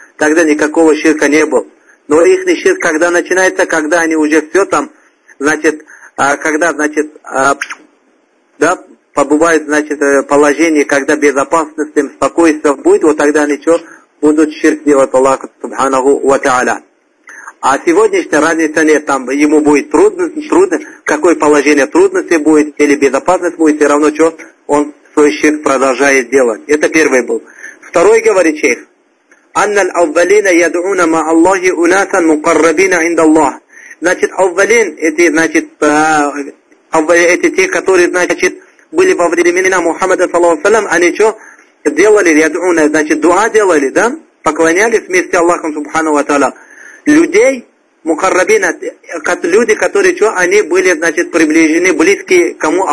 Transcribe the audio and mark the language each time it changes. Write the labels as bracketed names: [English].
[Russian] Тогда никакого ширка не было. Но их ширк, когда начинается, когда они уже все там, значит, когда, значит, да, побывают, значит, положение, когда безопасность им, спокойствие будет, вот тогда они что, будут ширк делать Аллаху Субханаху ва Тааля. А сегодняшняя разница нет, там ему будет трудно, какое положение трудности будет, или безопасность будет, все равно что, он свой ширк продолжает делать. Это первый был. Второй говорит шейх. [Arabic] أن الأولين يدعون مع الله أناسا مقربين عند الله. [Russian] Значит, أولين, эти, значит, эти те, которые, значит, были во времена Мухаммада, салам, они что делали, يدعون, значит, дуа делали, да? Поклонялись вместе Аллахом, субхану ва тааля. Людей, мукаррабина, люди, которые что, они были, значит, приближены, близки кому?